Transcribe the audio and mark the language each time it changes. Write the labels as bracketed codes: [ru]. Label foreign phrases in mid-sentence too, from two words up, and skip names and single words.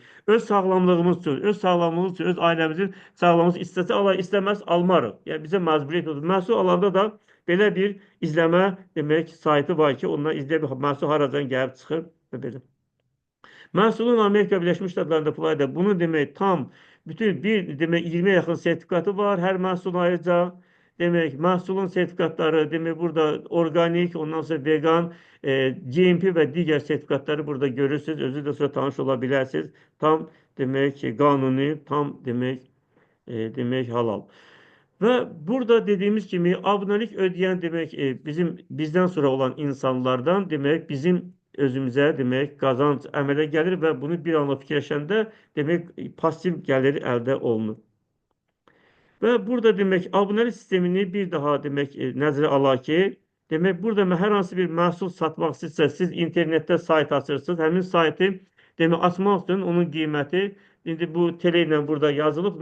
[az] Öz sağlamlığımız üçün, öz ailəmizin sağlamlığımız istəsə alar, istəməz almarıq. Yəni bizə məcburiyyət yoxdur. Məhsul alanda da belə bir izləmə demək saytı var ki, ondan izləyib məhsul haradan gəlib çıxır və belə. Məhsulun Amerika Birləşmiş Ştatlarında Florida bunu demək tam bütün bir [tr] demek 20'ye yakın sertifikatı var her mahsulun ayrıca. Demek mahsulun sertifikatları demek burada organik, ondan sonra vegan, GMP ve diğer sertifikatları burada görürsünüz. [az] Özü de sonra tanış [tr] olabilirsiniz. Tam demek ki kanuni, tam demek halal. Ve burada dediğimiz gibi abonelik ödeyen demek bizden sonra olan insanlardan demek [az] bizim özümüze demek kazanç əmələ gəlir və bunu bir anla fikirləşəndə demək pasiv gəlir əldə olunur. Və burada demək abonelik sistemini bir daha demək nəzərə alaq ki, demək burada hər hansı bir məhsul satmaq istəyirsə, siz internetdə sayt açırsınız. Həmin saytı demək açmaq üçün onun qiyməti indi bu TL ilə burada yazılıb.